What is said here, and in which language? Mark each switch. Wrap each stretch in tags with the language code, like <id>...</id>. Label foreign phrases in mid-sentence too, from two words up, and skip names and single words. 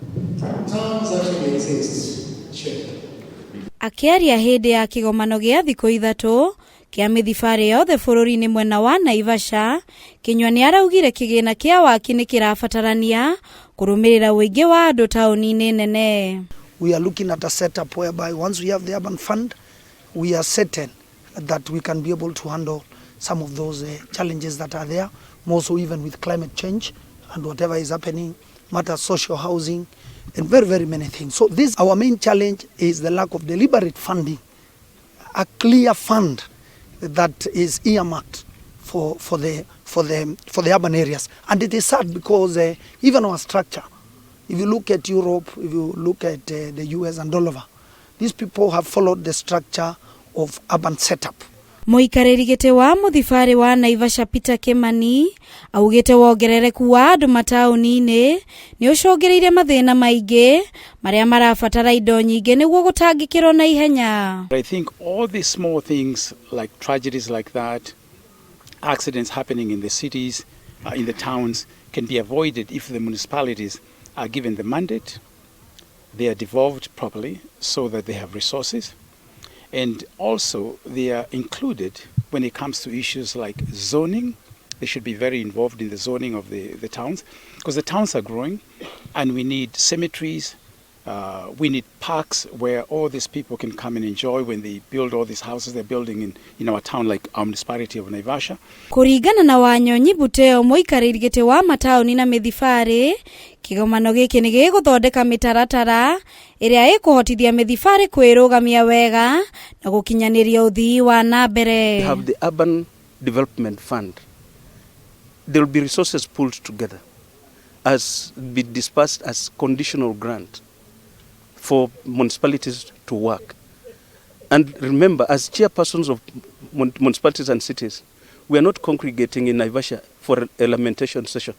<ki>Akiaria hindi ya kigomano gia thikũ ithatũ kia mithibari yothe bururi-ini mwena wa Naivasha, Kenyua ni araugire kigina kia WAKI ni kirabatarania kurumirira uingi wa andu tauni-ini nene.</ki> <en>We are looking at a setup whereby once we have the urban fund, we are certain that we can be able to handle some of those challenges that are there, more so even with climate change and whatever is happening, matter social housing, and very, very many things. So this, our main challenge is the lack of deliberate funding, a clear fund that is earmarked for the urban areas. And it is sad because even our structure, if you look at Europe, if you look at the US and all over, these people have followed the structure of urban setup.</en> <ki>Muikariri giti wa muthibari wa Naivasha Peter Kimani augite wongerereku wa andu matauni-ini ni ucungiriire mathina maingi maria marabatara indo nyingi niguo gutangikirwo na ihenya.</ki> <en>I think all these small things like tragedies like that, accidents happening in the cities, in the towns, can be avoided if the municipalities are given the mandate, they are devolved properly so that they have resources. And also they are included when it comes to issues like zoning. They should be very involved in the zoning of the towns, because the towns are growing and we need cemeteries, we need parks where all these people can come and enjoy when they build all these houses they're building in our town, like our municipality of Naivasha.</en> <ki>Kuringana na Wanyonyi Buteo muikariri giti wa matauni na mithibari, kigomano giki ni giguthondeka mitaratara iria ikuhotithia mithibari kwirugamia wega na gukinyaniria uthii wa nambere.</ki> <en>We have the urban development fund. There will be resources pulled together as be dispersed as conditional grant for municipalities to work. And remember, as chairpersons of municipalities and cities, we are not congregating in Naivasha for a lamentation session.</en>